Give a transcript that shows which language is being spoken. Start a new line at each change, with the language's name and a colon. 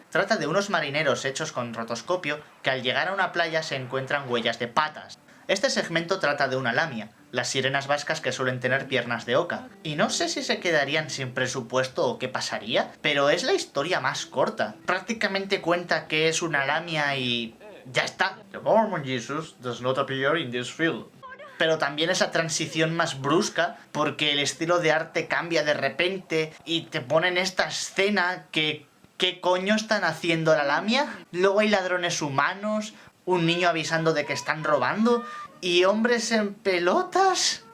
Spanish: Trata de unos marineros hechos con rotoscopio que al llegar a una playa se encuentran huellas de patas. Este segmento trata de una lamia, las sirenas vascas que suelen tener piernas de oca. Y no sé si se quedarían sin presupuesto o qué pasaría, pero es la historia más corta. Prácticamente cuenta que es una lamia y... ya está.
English: The Mormon Jesus does not appear in this film.
Spanish: Pero también esa transición más brusca, porque el estilo de arte cambia de repente y te ponen esta escena que... ¿qué coño están haciendo la lamia? Luego hay ladrones humanos, un niño avisando de que están robando y hombres en pelotas.